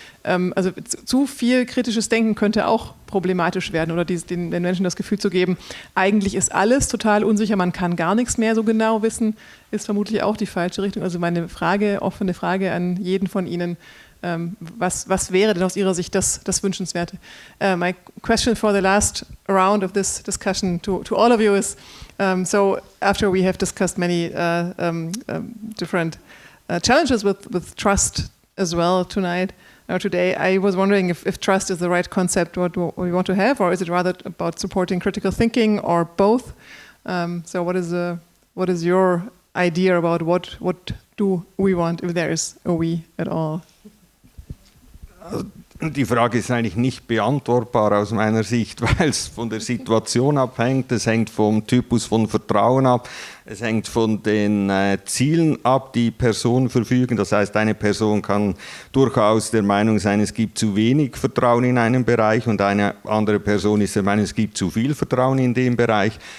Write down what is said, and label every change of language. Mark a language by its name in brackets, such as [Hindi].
[German] Also zu viel kritisches Denken könnte auch problematisch werden oder den Menschen das Gefühl zu geben, eigentlich ist alles total unsicher, man kann gar nichts mehr so genau wissen, ist vermutlich auch die falsche Richtung. Also meine offene Frage an jeden von Ihnen, was wäre denn aus Ihrer Sicht das Wünschenswerte? [English] My question for the last round of this discussion to all of you is, so after we have discussed many different challenges with trust as well tonight or today, I was wondering if trust is the right concept what we want to have, or is it rather about supporting critical thinking, or both? So what is your idea about what do we want, if there is a we at all? [German] Die Frage ist eigentlich nicht beantwortbar aus meiner Sicht, weil es von der Situation abhängt, es hängt vom Typus von Vertrauen ab, es hängt von den Zielen ab, die Personen verfügen. Das heißt, eine Person kann durchaus der Meinung sein, es gibt zu wenig Vertrauen in einem Bereich, und eine andere Person ist der Meinung, es gibt zu viel Vertrauen in dem Bereich.